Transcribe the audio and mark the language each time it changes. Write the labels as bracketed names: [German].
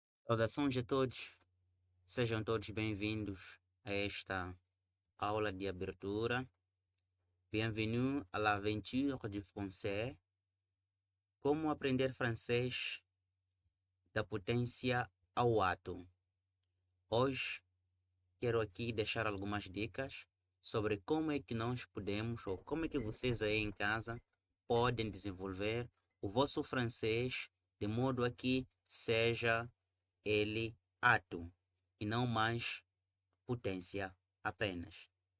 [Portuguese] Saudações a todos, sejam todos bem-vindos a esta aula de abertura. [French] Bienvenue à l'aventure du français. [Portuguese] Como aprender francês da potência ao ato. Hoje quero aqui deixar algumas dicas sobre como é que nós podemos, ou como é que vocês aí em casa podem desenvolver o vosso francês de modo a que seja ele ato e não mais potência apenas.